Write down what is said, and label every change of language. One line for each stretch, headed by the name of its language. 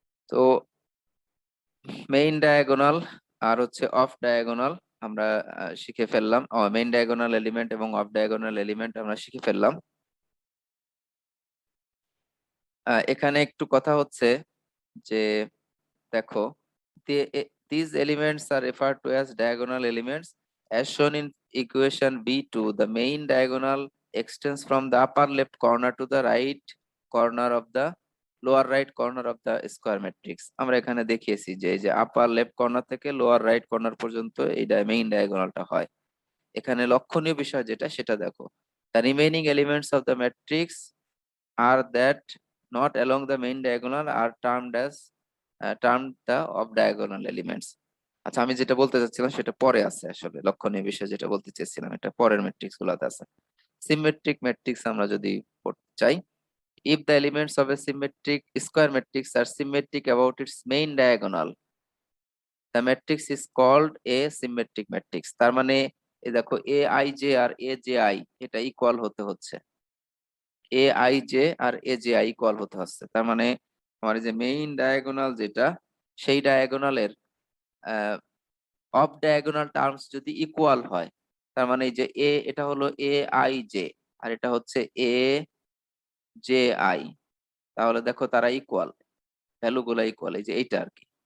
Bangla: তো main diagonal আর হচ্ছে off diagonal আমরা শিখে ফেললাম মেইন ডায়াগোনাল এলিমেন্ট এবং অফ ডায়াগোনাল এলিমেন্ট আমরা শিখে ফেললাম। এখানে একটু কথা হচ্ছে যে দেখো
English: these elements are referred to as diagonal elements as shown in equation B2 the main diagonal extends from the upper left corner to the right corner of the lower right corner of the square matrix
Bangla: আমরা এখানে দেখিয়েছি যে এই যে আপার left corner থেকে lower right corner পর্যন্ত এই main ডায়াগোনালটা হয়। এখানে লক্ষণীয় বিষয় যেটা সেটা দেখো
English: the remaining elements of the matrix are that not along the main diagonal are termed the off diagonal elements.
Bangla: আচ্ছা আমি যেটা বলতে চাচ্ছিলাম সেটা পরে আছে আসলে লক্ষণীয় বিষয় যেটা বলতে চেয়েছিলাম এটা পরের ম্যাট্রিক্স গুলাতে আছে। সিমেট্রিক ম্যাট্রিক্স আমরা যদি পড়তে চাই।
English: If the elements of a symmetric square matrix are symmetric about its main diagonal, the matrix is called a symmetric matrix.
Bangla: তার মানে এই দেখো aij আর aji এটা ইকুয়াল হতে হচ্ছে, aij আর aji ইকুয়াল হতে হচ্ছে। তার মানে আমার যে মেইন ডায়াগোনাল যেটা, সেই ডায়াগোনালের অফ ডায়াগোনাল টার্মস যদি ইকুয়াল হয়, তার মানে এই যে এ এটা হলো aij আর এটা হচ্ছে aji, তাহলে দেখো তারা ইকুয়াল, ভ্যালু গুলা ইকুয়াল, এই যে এইটা আর কি।